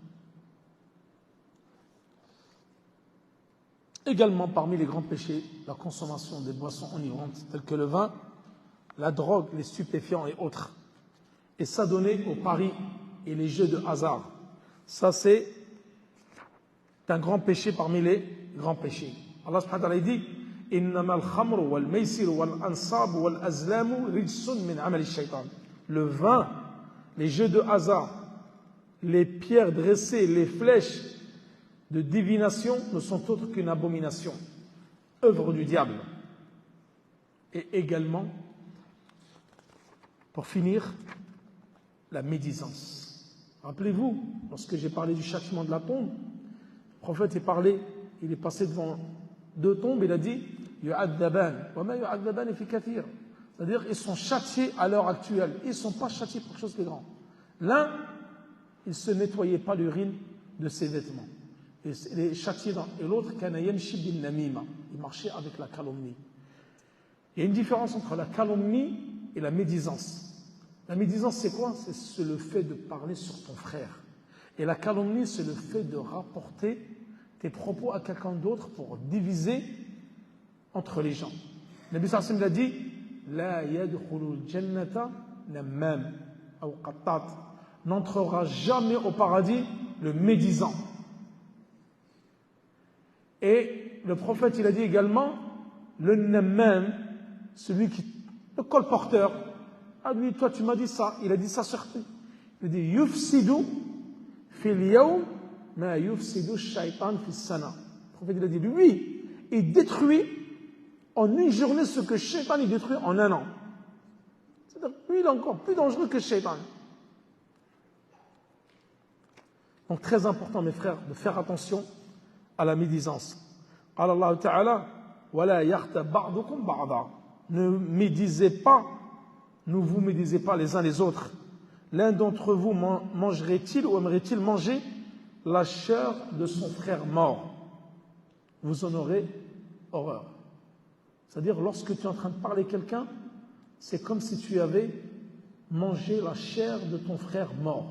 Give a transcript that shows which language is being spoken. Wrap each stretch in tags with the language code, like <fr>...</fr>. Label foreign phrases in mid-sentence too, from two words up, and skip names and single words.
<fr>Également parmi les grands péchés, la consommation des boissons enivrantes telles que le vin, la drogue, les stupéfiants et autres. Et s'adonner aux paris et les jeux de hasard. Ça, c'est un grand péché parmi les grands péchés. Allah</fr> <ar>سبحانه وتعالى</ar> <fr>dit</fr> <ar>إنما الخمر والميسر والأنصاب والأزلام رجس من عمل الشيطان.</ar> <fr>Le vin, les jeux de hasard, les pierres dressées, les flèches de divination ne sont autres qu'une abomination, œuvre du diable. Et également, pour finir, la médisance. Rappelez-vous, lorsque j'ai parlé du châtiment de la tombe, le prophète il est passé devant 2 tombes, il a dit</fr> <ar>يعذبان وما يعذبان في كبير.</ar> <fr>C'est-à-dire ils sont châtiés à l'heure actuelle, ils ne sont pas châtiés pour quelque chose de grand. L'un, il ne se nettoyait pas l'urine de ses vêtements. Et l'autre, il marchait avec la calomnie. Il y a une différence entre la calomnie et la médisance. La médisance, c'est quoi? C'est le fait de parler sur ton frère. Et la calomnie, c'est le fait de rapporter tes propos à quelqu'un d'autre pour diviser entre les gens. Le Nabi</fr> <ar>صلى الله عليه وسلم</ar> <fr>a dit</fr> <ar>لا يدخل الجنة نمام</ar> <fr>ou qattat. N'entrera jamais au paradis le médisant. Et le prophète, il a dit également, le nammam, celui qui, le colporteur, ah lui, toi tu m'as dit ça, il a dit ça sur toi. Il a dit,</fr> <ar>يفسد في اليوم ما يفسد الشيطان في السنة.</ar> <fr>Le prophète, il a dit, lui, il détruit en une journée ce que shaytan il détruit en un an. C'est-à-dire, lui, il est encore plus dangereux que shaytan. Donc très important, mes frères, de faire attention à la médisance.</fr> <ar>الله تعالى ولا يغتب بعضكم بعضا.</ar> <fr>Ne médisez pas, ne vous médisez pas les uns les autres. L'un d'entre vous mangerait-il ou aimerait-il manger la chair de son frère mort? Vous en aurez horreur. C'est-à-dire, lorsque tu es en train de parler à quelqu'un, c'est comme si tu avais mangé la chair de ton frère mort.</fr>